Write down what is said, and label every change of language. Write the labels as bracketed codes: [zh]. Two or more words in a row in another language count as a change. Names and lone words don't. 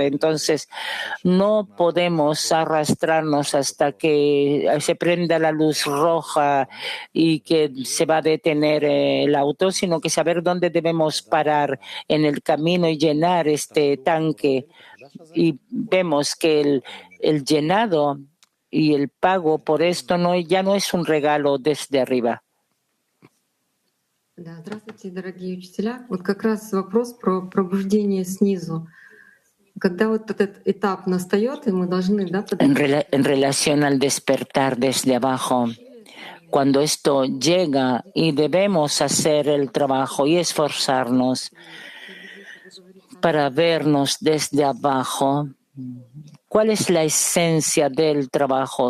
[es] Entonces, no podemos arrastrarnos hasta que se prenda la luz roja y que se va a detener el auto, sino que saber dónde debemos parar en el camino y llenar este tanque. Y vemos que el llenado y el pago por esto ya no es un regalo desde arriba. [ru] Здравствуйте, дорогие учителя. Вот как раз вопрос про пробуждение снизу. Когда вот этот этап настает, и мы должны, [es] en relación al despertar desde abajo, cuando esto llega y debemos hacer el trabajo y esforzarnos para vernos desde abajo, ¿cuál es la esencia del trabajo?